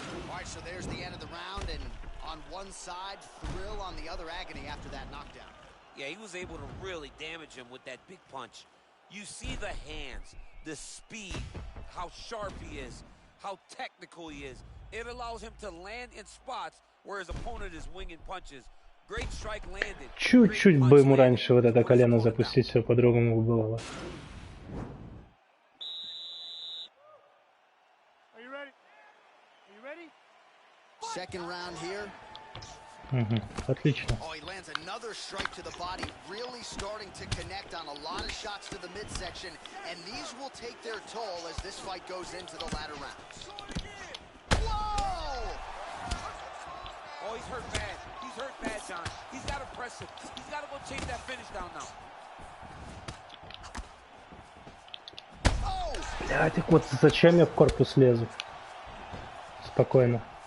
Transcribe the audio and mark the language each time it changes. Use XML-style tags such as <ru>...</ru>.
<en>All right, so there's the end of the round, and on one side, thrill, on the other, agony after that knockdown. Yeah, he was able to really damage him with that big punch. You see the hands, the speed, how sharp he is, how technical he is. It allows him to land in spots where his opponent is winging punches. Great strike landed.</en> <ru>Чуть-чуть бы ему раньше вот это колено запустить, все по-другому было.</ru> <en>Second round here.</en> <ru>Отлично.</ru> <en>Oh, he lands another strike to the body, really starting to connect on a lot of shots to the midsection, and these will take their toll as this fight goes into the latter rounds. Whoa! Oh, he's hurt bad. He's hurt bad, John. He's got to press him. He's got to go chase that finish down now.</en> <ru>Блядь, вот зачем я в корпус лезу? Спокойно.</ru>